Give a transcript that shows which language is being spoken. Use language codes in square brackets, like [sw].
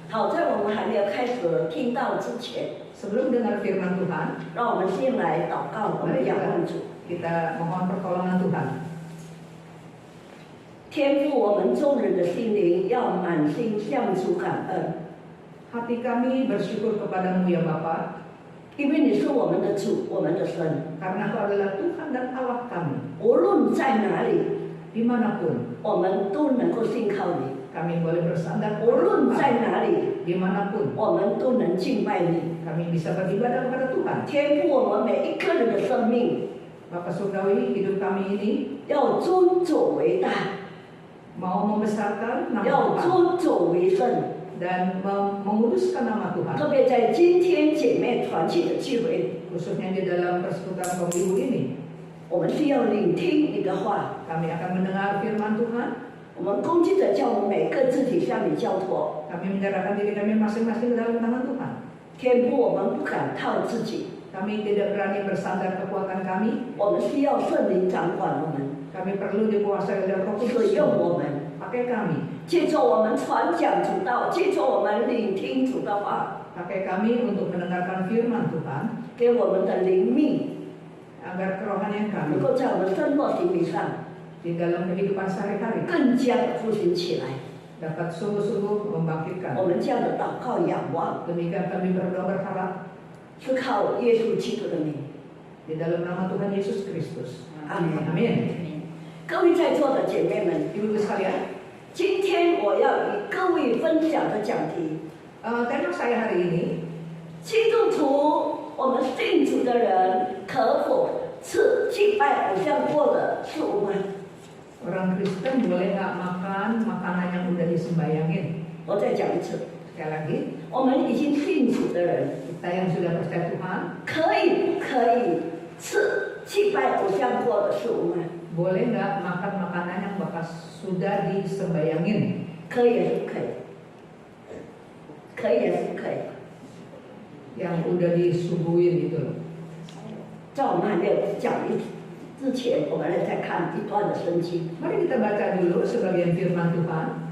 [zh] 好，在我们还没有开始听到之前， [id] Sebelum dengar firman Tuhan, [zh] 让我们先来祷告，我们仰望主。 [id] kita mohon pertolongan Tuhan. [zh] 天父，我们众人的心灵要满心向主感恩， [id] Hati kami bersyukur kepadamu ya Bapa, [zh] 因为你是我们的主，我们的神。 [id] karena Kau adalah Tuhan dan Allah kami. [zh] 无论在哪里， [id] Dimanapun [zh] 我们都能够信靠你； [id] kami boleh bersandar [zh] 无论 [id] kepada [zh] 在 [id] Tuhan. [zh] 哪里， [id] Dimanapun [zh] 我们都能敬拜你。 [id] kami bisa beribadah kepada Tuhan. [zh] 天父，我们每一个人的生命 [id] Bapa Surgawi, hidup kami ini [zh] 要尊主为大， [id] mau membesarkan nama [zh] 要 [id] Tuhan [zh] 尊主为圣。 [id] dan menguduskan nama Tuhan. [zh] 特别在今天姐妹团契的聚会， [id] Khususnya di dalam persekutuan kaum ibu ini, [zh] 我们需要聆听你的话。 [id] kami akan mendengar firman Tuhan. [zh] 我们恭敬的叫我们每个自己向你交托。 [id] Kami menyerahkan diri kami masing-masing ke dalam tangan Tuhan. [zh] 天父，我们不敢靠自己， [id] Kami tidak berani bersandar kekuatan kami. [zh] 我们需要圣灵掌管我们， [id] Kami perlu dikuasai oleh Roh [zh] 使 [id] Kudus. [zh] 用我们， [id] Pakai kami, [zh] 借助我们传讲主道，借助我们聆听主的话， [id] pakai kami untuk mendengarkan firman Tuhan, [zh] 给我们的灵命 [id] agar kerohanian [zh] 能够在我们生活行为上 [id] di dalam kehidupan sehari-hari [zh] 更加的复兴起来。 [id] dapat sungguh-sungguh membangkitkan. [zh] 我们这样的祷告仰望， [id] Demikian kami berdoa berharap [zh] 是靠耶稣基督的名。 [id] di dalam nama Tuhan Yesus Kristus. [zh] Amin. [id] Amin. [zh] 各位在座的姐妹们， [id] Ibu-ibu sekalian, [zh] 今天我要与各位分享的讲题， [id] tema saya hari ini, [zh] 基督徒，我们信主的人可否吃祭拜偶像过的食物吗？ [id] orang Kristen boleh nggak makan makanan yang udah disembayangin? [zh] 我再讲一次， [id] Sekali lagi, [zh] 我们已经信主的人， [id] kita yang sudah percaya Tuhan, [zh] 可以不可以吃祭拜偶像过的食物吗？ [id] boleh nggak makan makanan yang bekas sudah disembayangin? [zh] 可以也是不可以？可以也是不可以？ [id] Yang udah disuguhin gitu loh. [zh] 在我们还没有讲之前，我们来再看一段的圣经。 [id] Mari kita baca dulu sebagian firman Tuhan.